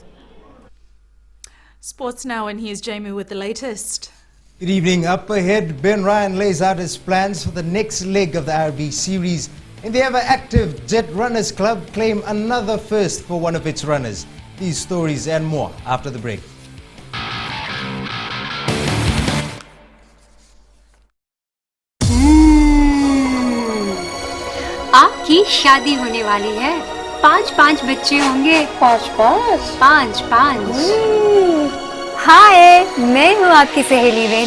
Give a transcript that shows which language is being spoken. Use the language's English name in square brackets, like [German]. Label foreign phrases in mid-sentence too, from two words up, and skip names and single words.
[English] Sports now, and here's Jamie with the latest. Good evening. Up ahead, Ben Ryan lays out his plans for the next leg of the RB series. And the ever-active Jet Runners Club claim another first for one of its runners. These stories and more after the break. [Hindi] आपकी शादी होने वाली है, 5 बच्चे होंगे। 5 हाय, मैं हूँ आपकी सहेली रेनू।